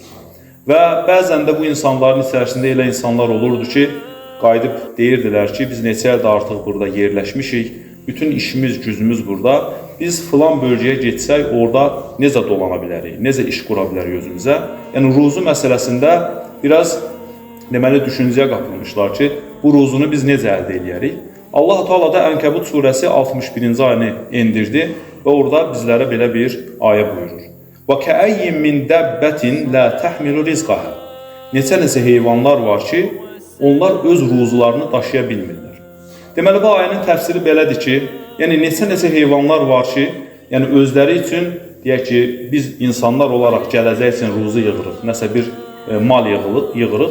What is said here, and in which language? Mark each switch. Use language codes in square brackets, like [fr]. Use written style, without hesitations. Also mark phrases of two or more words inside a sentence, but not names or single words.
[az] Və bəzən də bu insanların içərisində elə insanlar olurdu ki, qayıdıb deyirdilər ki, biz neçə ildə artıq burada yerləşmişik, bütün işimiz, gücümüz burada, biz filan bölgəyə getsək, orada necə dolana bilərik, necə iş qura bilərik özümüzə. Yəni, ruzu məsələsində biraz deməli düşüncəyə qapılmışlar ki, bu ruzunu biz necə əldə edərik? Allah-u Teala da Ənkəbut surəsi 61-ci ayəni endirdi və orada bizlərə belə bir ayə buyurur. [ar] وَكَأَيِّن مِّن دَبَّةٍ لَا تَحْمِلُ رِزْقَهَا [az] Neçə heyvanlar var ki, onlar öz ruzularını daşıya bilmirlər. Deməli, bu ayənin təfsiri belədir ki, yəni neçə heyvanlar var ki, yəni özləri üçün, deyək ki, biz insanlar olaraq gələcək üçün ruzu yığırıq, nəsə bir mal yığırıq.